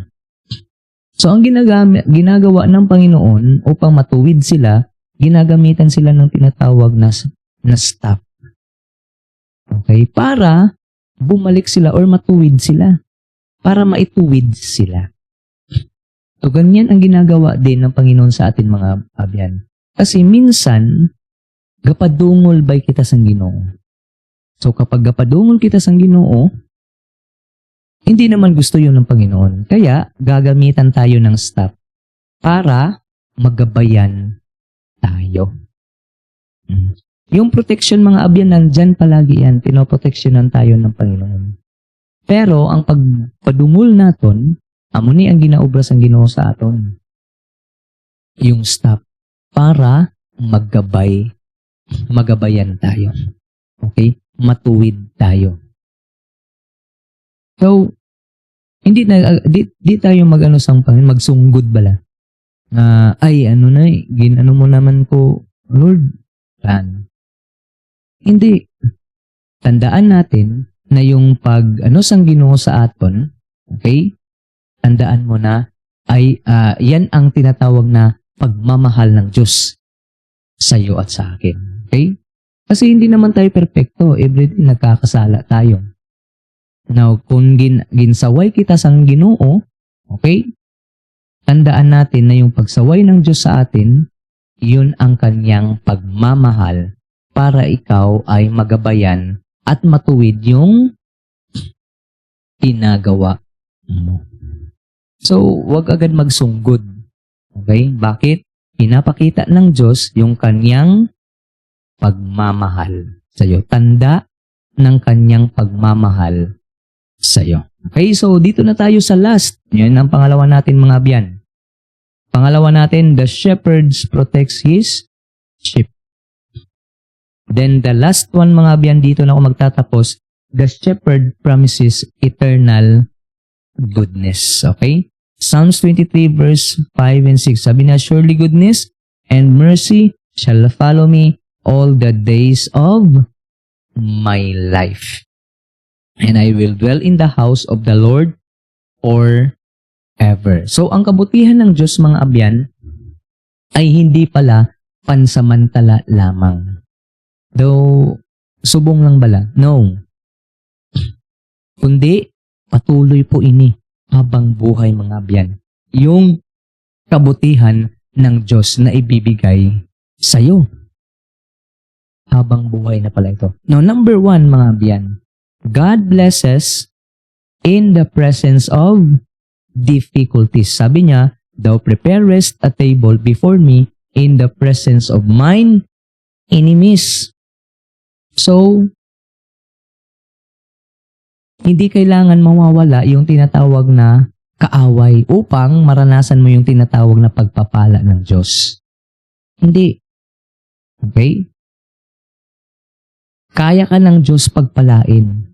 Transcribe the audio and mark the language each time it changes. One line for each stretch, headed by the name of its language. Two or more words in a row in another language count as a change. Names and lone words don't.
Filipino: So, ang ginagawa ng Panginoon upang matuwid sila, ginagamitan sila ng tinatawag na staff. Okay? Para bumalik sila or matuwid sila. Para maituwid sila. So, ganyan ang ginagawa din ng Panginoon sa atin mga abyan.
Hiligaynon: Kasi minsan, gapadungol ba'y kita sang Ginoo? So, kapag gapadungol kita sang Ginoo,
Filipino: hindi naman gusto yun ng Panginoon. Kaya, gagamitan tayo ng staff para magabayan tayo. Yung protection mga abyan, nandyan palagi yan. Pinoproteksyonan tayo ng Panginoon.
Hiligaynon: Pero, ang pagpadungol naton, amuni ang ginaobras ang Ginoo sa aton.
Filipino: Yung staff para magabayan tayo. Okay? Matuwid tayo. So, di tayo sang Panginoon, magsunggod bala.
Hiligaynon: Ginano mo naman ko, Lord, plan.
Filipino: Hindi. Tandaan natin na yung sang Ginoo sa aton, okay? Tandaan mo na, yan ang tinatawag na pagmamahal ng Diyos sa iyo at sa akin. Okay? Kasi hindi naman tayo perfecto. Everyday nagkakasala tayo. Now,
Hiligaynon: kung ginsaway kita sang Ginoo,
Filipino: okay? Tandaan natin na yung pagsaway ng Diyos sa atin, yun ang kanyang pagmamahal para ikaw ay magabayan at matuwid yung ginagawa mo. So, wag agad magsunggod. Okay? Bakit? Pinapakita ng Diyos yung kanyang pagmamahal sa iyo. Tanda ng kanyang pagmamahal sa iyo. Okay, so dito na tayo sa last. Yan ang pangalawa natin mga abyan. Pangalawa natin,
English: the shepherd protects his sheep. Then the last one
Filipino: mga abyan, dito na ako magtatapos,
English: the shepherd promises eternal goodness. Okay? Psalms 23 verse 5 and 6.
Filipino: Sabi na,
English: surely goodness and mercy shall follow me all the days of my life. And I will dwell in the house of the Lord forever.
Filipino: So, ang kabutihan ng Diyos mga abyan ay hindi pala pansamantala lamang.
Hiligaynon: Though, subong lang bala? No.
Filipino: Kundi, patuloy po ini habang buhay mga abyan. Yung kabutihan ng Diyos na ibibigay sa'yo. Habang buhay na pala ito. Now, number 1 mga abyan.
English: God blesses in the presence of difficulties.
Filipino: Sabi niya,
English: thou preparest a table before me in the presence of mine enemies.
Filipino: So, hindi kailangan mawawala yung tinatawag na kaaway upang maranasan mo yung tinatawag na pagpapala ng Diyos. Hindi. Okay? Kaya ka ng Diyos pagpalain.